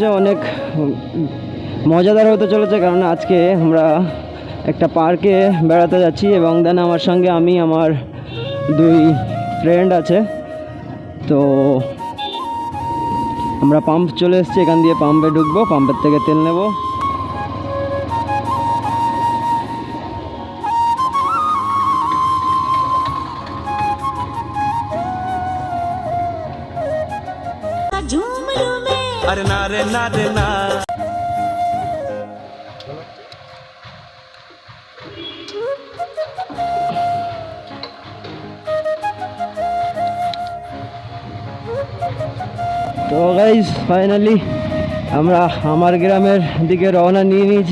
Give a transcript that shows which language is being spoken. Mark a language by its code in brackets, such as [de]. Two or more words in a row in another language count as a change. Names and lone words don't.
[bn] অনেক মজাদার হতে চলেছে, কারণ আজকে আমরা একটা পার্কে বেড়াতে যাচ্ছি এবং দেন আমার সঙ্গে আমি আমার 2 ফ্রেন্ড আছে। তো আমরা পাম্প চলে এসেছি, এখান দিয়ে পাম্পে ঢুকবো, পাম্পের থেকে তেল নেব। [hi] अरे ना रे ना रे ना। [bn] তো গাইস ফাইনালি আমরা আমার গ্রামের দিকে রওনা নিয়ে নিয়েছি।